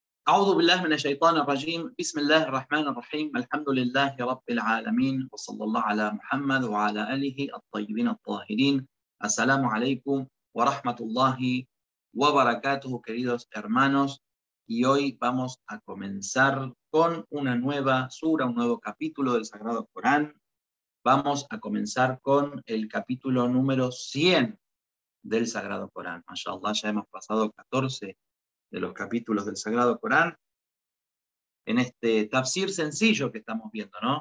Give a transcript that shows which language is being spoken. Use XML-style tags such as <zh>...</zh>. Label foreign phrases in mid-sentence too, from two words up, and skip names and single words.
<ar>أعوذ بالله من الشيطان الرجيم بسم الله الرحمن الرحيم الحمد لله رب العالمين وصلى الله على محمد وعلى آله الطيبين الطاهرين. السلام عليكم ورحمة الله وبركاته,</ar> <es>queridos hermanos. Y hoy vamos a comenzar con una nueva sura, un nuevo capítulo del Sagrado Corán. Vamos a comenzar con el capítulo número 100 del Sagrado Corán. Mashallah, ya hemos pasado 14 de los capítulos del Sagrado Corán en este tafsir sencillo que estamos viendo, ¿no?</es>